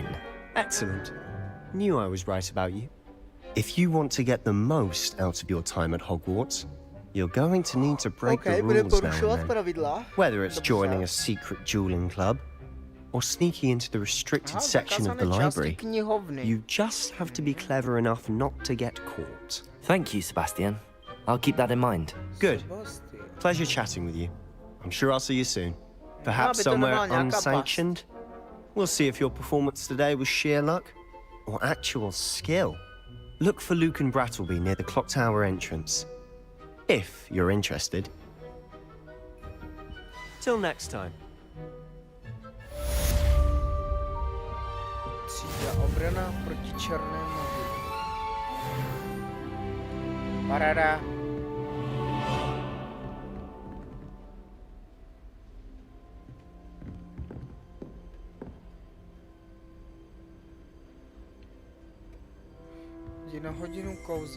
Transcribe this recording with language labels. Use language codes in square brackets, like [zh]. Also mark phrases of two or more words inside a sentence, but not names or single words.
[en] Excellent. Knew I was right about you. If you want to get the most out of your time at Hogwarts, you're going to need to break the [cs] budeme [en] rules now [cs] porušovat [en] and then. [cs] pravidla. [en] Whether it's [cs] Dobře. [en] joining a secret dueling club or sneaking into the restricted [cs] Aha, [en] section of the [cs] zakázané části [en] library, [cs] knihovny. [en] you just have to be clever enough not to get caught. Thank you, Sebastian. I'll keep that in mind. Good. Sebastian. Pleasure chatting with you. I'm sure I'll see you soon. Perhaps [cs] by to [en] somewhere [cs] nebyla nějaká past. [en] unsanctioned. We'll see if your performance today was sheer luck or actual skill. Look for Luke and Brattleby near the clock tower entrance. If you're interested. Till next time. [cs] Třída obrana proti černé magii. Paráda. Jdi na hodinu kouzel.